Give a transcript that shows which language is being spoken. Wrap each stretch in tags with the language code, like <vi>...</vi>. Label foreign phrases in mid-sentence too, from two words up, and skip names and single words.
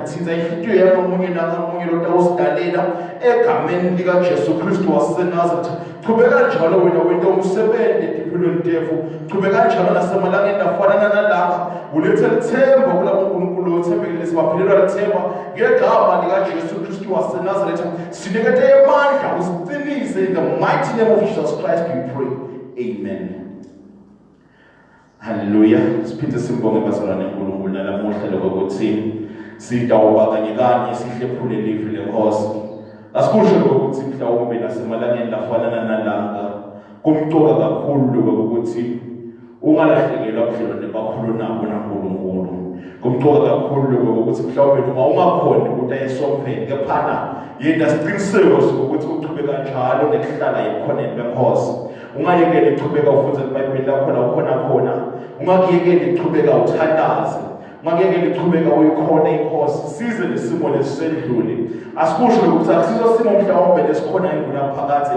<ss>thinta inhliziyo yamunye nangamunye lo tawusidalela egameni lika Jesu Kristu waseNazaretha qhubeka njalo wena wento umsebenzi empilweni yethu qhubeka njalo nasemalangeni afana nalapha ulethe lithemba kulabo uNkulunkulu othembekile sibaphelelwa lithemba ngegama lika Jesu Kristu waseNazaretha sinikete amandla usiqinise</ss> <en>in the mighty name of Jesus Christ we pray amen. Hallelujah.</en> <ss>Siphinde simbonge bazalwane uNkulunkulu nalamuhla lokuthi sidawuba kanye sihlephule livi lenkosi. Asikusho ukuthi mhlawumbe nasemalangeni lafana nalanga kumcoka kakhulu ukuthi ungalahlekelwa budlelwane bakhulu nabo naNkulunkulu. Kumcoka kakhulu ukuthi mhlawumbe noma ungakhona ukuthi ayesomphele kephana yena siqiniseko sokuthi uqhubeka njalo nekuhlala ekhoneni lenkosi. Ungayekele iqhubeka ufunze iBhayibheli lakho la khona ungakuyekele iqhubeka uthandaze ungakuyekele iqhubeka uyikhona inkosi size lesimo lesendlule asikusho ukuthi akusizo simo mhlawumbe lesikhona inguna phakathi</ss>